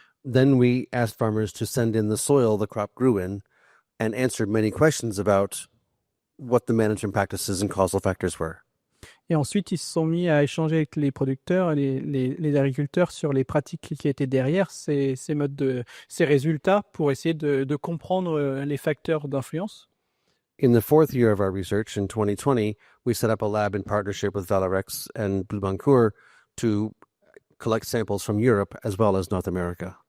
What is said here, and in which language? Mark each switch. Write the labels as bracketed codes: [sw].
[en] Then we asked farmers to send in the soil the crop grew in and answered many questions about what the management practices and causal factors were. [fr] Et ensuite, ils se sont mis à échanger avec les producteurs, les agriculteurs sur les pratiques qui étaient derrière ces résultats pour essayer de comprendre les facteurs d'influence. [en] In the fourth year of our research, in 2020, we set up a lab in partnership with Valorex and Blue Bancourt to collect samples from Europe as well as North America.